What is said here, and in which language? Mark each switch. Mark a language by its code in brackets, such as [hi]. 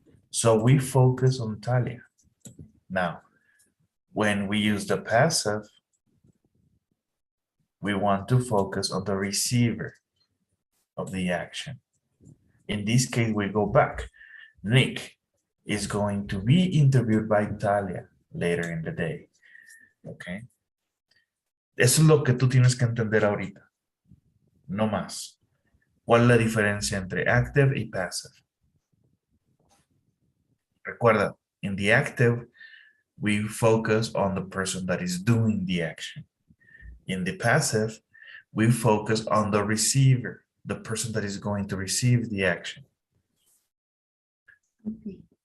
[en] So we focus on Talia. Now, when we use the passive, we want to focus on the receiver of the action. In this case, we go back. Nick is going to be interviewed by Talia later in the day. Okay. [es] Eso es lo que tú tienes que entender ahorita. No más. ¿Cuál es la diferencia entre active y passive? Recuerda, [en] in the active, we focus on the person that is doing the action. In the passive, we focus on the receiver, the person that is going to receive the action. Okay.